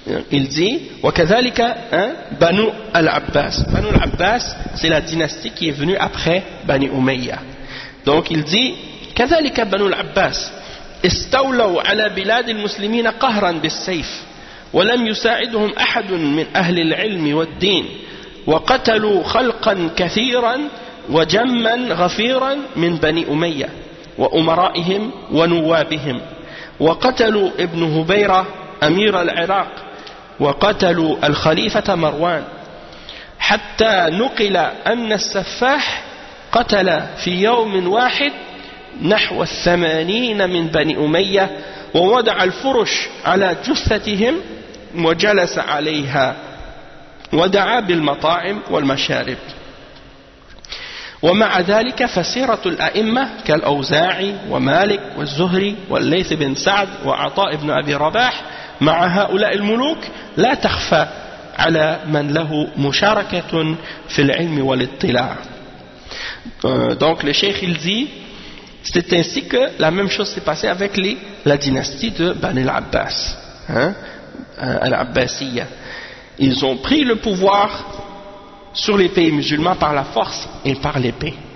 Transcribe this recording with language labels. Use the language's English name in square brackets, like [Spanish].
[French] Il dit [Arabic] وكذلك بنو العباس. [French] بنو العباس, c'est la dynastie qui est venue après Bani Umayya. Donc il dit [Arabic] كذلك بنو العباس استولوا على بلاد المسلمين قهرا بالسيف ولم يساعدهم احد من اهل العلم والدين وقتلوا خلقا كثيرا وجما غفيرا من بني أمية وامرائهم ونوابهم وقتلوا ابن هبيرة امير العراق وقتلوا الخليفة مروان حتى نقل أن السفاح قتل في يوم واحد نحو 80 من بني أمية ووضع الفرش على جثتهم وجلس عليها ودعا بالمطاعم والمشارب. ومع ذلك فسيرة الأئمة كالأوزاعي ومالك والزهري والليث بن سعد وعطاء بن أبي رباح مع هؤلاء الملوك لا تخفى على من له مشاركة في العلم والاطلاع. [French] Donc le cheikh il dit, c'est ainsi que la même chose s'est passée avec la dynastie de Bani al-Abbas, al-Abbasiyya. Ils ont pris le pouvoir sur les pays musulmans par la force et par l'épée.